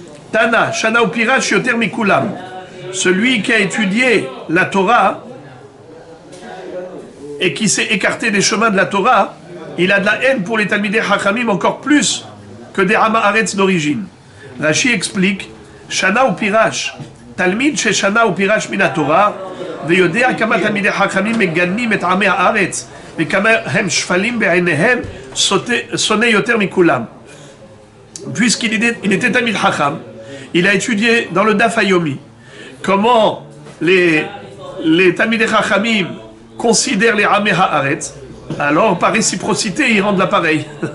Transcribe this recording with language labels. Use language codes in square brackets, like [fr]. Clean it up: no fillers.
[he] Tana, Shana Upirash yoter mikulam. [fr] Celui qui a étudié la Torah et qui s'est écarté des chemins de la Torah, il a de la haine pour les Talmidei Chachamim encore plus que des Ham Haaretz d'origine. Rashi explique, [he] Shana Upirash, Talmid chez Shana Upirash min Torah, ויודע כמה תלמידי חכמים מגנים את עמי הארץ וכמה הם שפלים בעיניהם שונא יותר מכולם. [fr] Puisqu'il était Talmid Chacham, il a étudié dans le Daf Hayomi comment les Talmidei Chachamim considèrent les Amei Haaretz. Alors par réciprocité ils rendent l'appareil.